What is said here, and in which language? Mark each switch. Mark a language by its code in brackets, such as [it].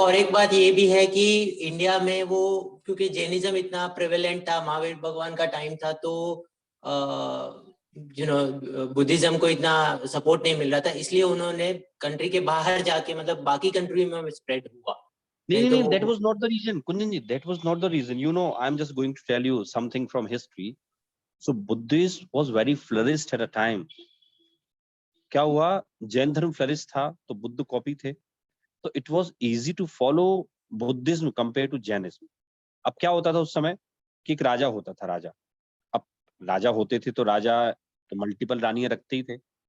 [hi] और एक बात ये भी है कि इंडिया में वो, क्योंकि जैनिज्म इतना प्रेवेलेंट था, महावीर भगवान का टाइम था, तो बुद्धिज्म को इतना सपोर्ट नहीं मिल रहा था, इसलिए उन्होंने कंट्री के बाहर जाके, मतलब बाकी कंट्री में स्प्रेड हुआ। नहीं तो [en] नहीं, that was not the reason, Kunjan ji, that was not the reason. You know, I'm just going to tell you something from history. So Buddhism was very flourished at a time. [hi] क्या हुआ, जैन धर्म flourish था तो Buddha copy थे, तो [en] It was easy to follow Buddhism compare to Jainism. [hi] अब क्या होता था उस समय कि एक राजा होता था, राजा, अब राजा होते थे तो राजा तो मल्टीपल रानियां रखते ही थे।